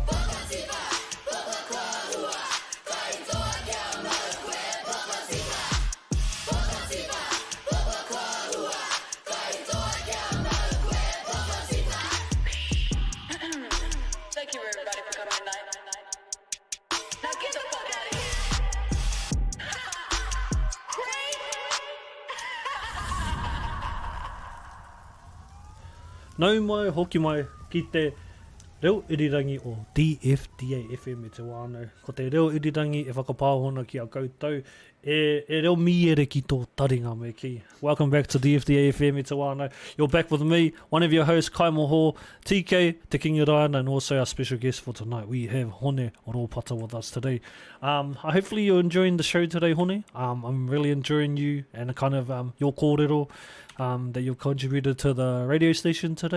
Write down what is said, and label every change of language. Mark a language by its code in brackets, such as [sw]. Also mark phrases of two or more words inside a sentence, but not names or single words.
[en] Thank you everybody for coming tonight. Now get the fuck out of here. [mi] Nau mai, hoki mai, ki te reo irirangi o DFDA FM te wānau. Ko te reo irirangi e whakapāhona ki a koutou, e reo miere ki tō taringa me ki. [en] Welcome back to DFDA FM [mi] te wānau. [en] You're back with me, one of your hosts, Kai Moho, TK, Te Kingi Rāna, and also our special guest for tonight. We have Hone Oropata with us today. Hopefully you're enjoying the show today, Hone. I'm really enjoying you and kind of your kōrero that you've contributed to the radio station today.